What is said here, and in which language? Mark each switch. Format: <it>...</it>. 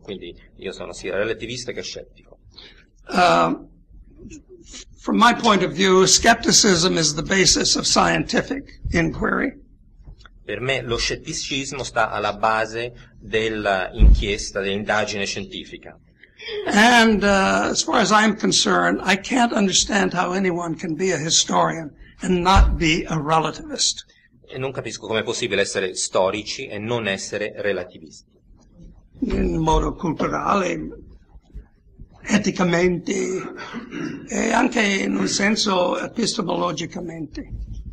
<it>Quindi io sono sia relativista che scettico.</it> <en>From my point of view, skepticism is the basis of scientific inquiry.</en> <it>Per me lo scetticismo sta alla base dell'inchiesta, dell'indagine scientifica.</it> <en>And as far as I'm concerned, I can't understand how anyone can be a historian and not be a relativist.</en> <it>E non capisco come è possibile essere storici e non essere relativisti. In modo culturale, eticamente e anche in un senso epistemologicamente.</it>